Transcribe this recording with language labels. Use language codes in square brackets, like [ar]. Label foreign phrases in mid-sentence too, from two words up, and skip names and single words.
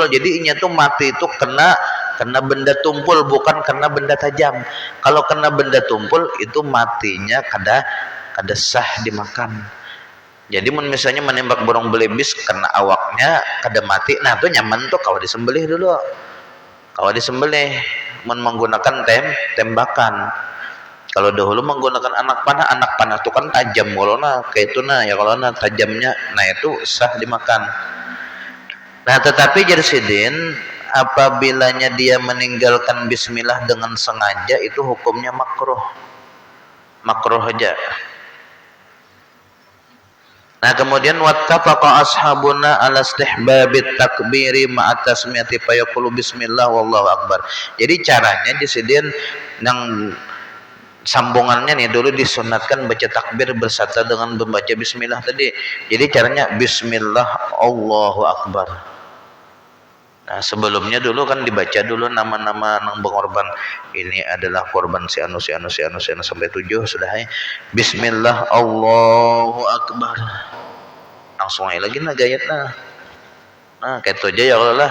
[bjn] Jadi inya tuh mati itu kena benda tumpul, bukan kena benda tajam. Kalau kena benda tumpul itu matinya kada sah dimakan. Jadi misalnya menembak burung belibis karena awaknya kada mati, nah itu nyaman tuh kalau disembelih dulu. Kalau disembelih menggunakan tembakan. Kalau dahulu menggunakan anak panah itu kan tajam, kalau kayak itu ya kalau tajamnya, nah itu sah dimakan. Nah tetapi jadi sidin, apabila dia meninggalkan bismillah dengan sengaja itu hukumnya makruh aja. Nah kemudian [ar] واتفق أصحابنا على استحباب التكبير مع التسمية فيقول بسم الله والله أكبر. [bjn] Jadi caranya disidin yang sambungannya nih, dulu disunatkan baca takbir bersama dengan membaca bismillah tadi. Jadi caranya [ar] بسم الله الله أكبر. [bjn] Nah sebelumnya dulu kan dibaca dulu nama-nama nang pengorban. Ini adalah korban si anu sampai 7 sudah ya. [ar] بسم الله الله أكبر. [bjn] Langsung aja lagi gayat nah kayak itu aja ya Allah.